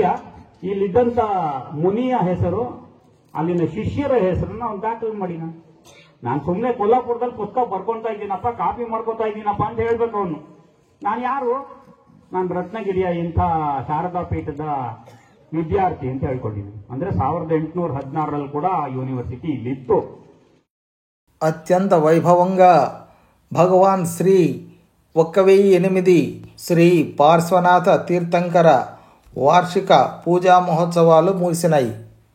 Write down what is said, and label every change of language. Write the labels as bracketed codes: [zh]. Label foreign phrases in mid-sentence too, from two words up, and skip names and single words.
[kn] ಇಲ್ಲಿದ್ದಂತ ಮುನಿಯ ಹೆಸರು, ಅಲ್ಲಿನ ಶಿಷ್ಯರ ಹೆಸರನ್ನ ಅವನು ದಾಖಲೆ ಮಾಡಿದ. ನಾನು ಸುಮ್ಮನೆ ಕೊಲ್ಲಾಪುರದಲ್ಲಿ ಪುಸ್ತಕ ಬರ್ಕೊಂತಾ ಇದ್ದೀನಪ್ಪ, ಕಾಪಿ ಮಾಡ್ಕೊತಾ ಇದ್ದೀನಪ್ಪ ಅಂತ ಹೇಳ್ಬೇಕು ಅವನು. ನಾನು ಯಾರು? ನಾನು ರತ್ನಗಿರಿಯ ಇಂಥ ಶಾರದಾ ಪೀಠದ ವಿದ್ಯಾರ್ಥಿ ಅಂತ ಹೇಳ್ಕೊಂಡಿದ್ದೀನಿ. ಅಂದ್ರೆ 1816ರಲ್ಲಿ ಕೂಡ ಆ ಯೂನಿವರ್ಸಿಟಿ ಇಲ್ಲಿತ್ತು. [te] అత్యంత వైభవంగా భగవాన్ శ్రీ 1008 శ్రీ పార్శ్వనాథ తీర్థంకర వార్షిక పూజా మహోత్సవాలు ముగిసినాయి.